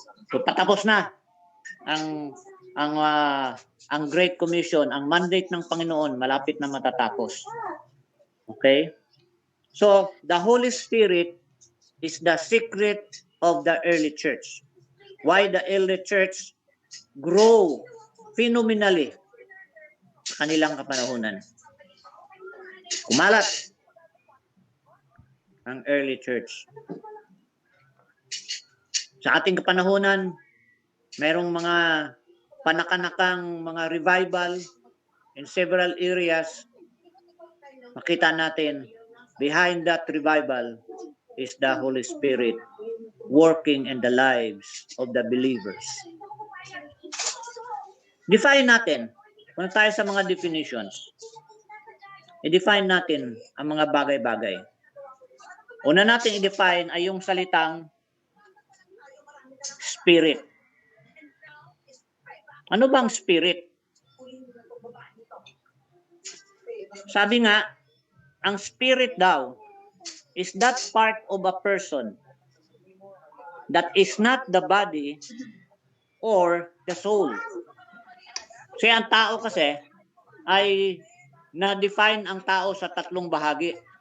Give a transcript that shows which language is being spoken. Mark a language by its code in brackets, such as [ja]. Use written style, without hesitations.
[tl] So patapos na ang Great Commission, ang mandate ng Panginoon malapit na matatapos. Okay? [en] So the Holy Spirit is the secret of the early church. Why the early church grow phenomenally [tl] kanilang kapanahunan. Kumalat ang early church. Sa ating kapanahunan, mayroong mga panakanakang mga revival [en] in several areas. [tl] Makita natin, [en] behind that revival is the Holy Spirit working in the lives of the believers. [tl] Define natin. Kung tayo sa mga definitions, i-define natin ang mga bagay-bagay. Una natin i-define ay yung salitang spirit. Ano bang spirit? Sabi nga, ang spirit daw [en] is that part of a person that is not the body or the soul. [tl] Kasi ang tao kasi ay na-define ang tao sa tatlong bahagi.